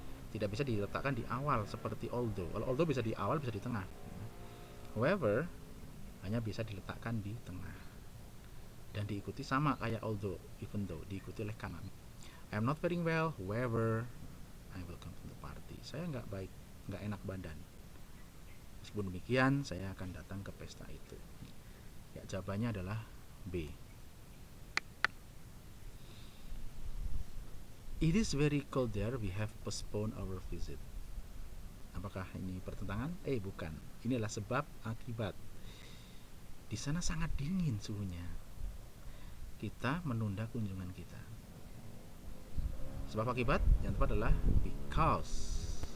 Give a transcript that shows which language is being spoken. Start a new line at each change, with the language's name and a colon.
Indonesian: Tidak bisa diletakkan di awal seperti although. Kalau although bisa di awal, bisa di tengah. However hanya bisa diletakkan di tengah. Dan diikuti sama kayak although, even though, diikuti oleh kanan.
English: I'm not very well, however I will come to the party.
Indonesian: Saya nggak baik, nggak enak badan. Meskipun demikian, saya akan datang ke pesta itu. Ya, jawabannya adalah B.
English: It is very cold there, we have postponed our visit.
Indonesian: Apakah ini pertentangan? Bukan. Ini adalah sebab akibat. Di sana sangat dingin suhunya. Kita menunda kunjungan kita. Sebab akibat yang tepat adalah because.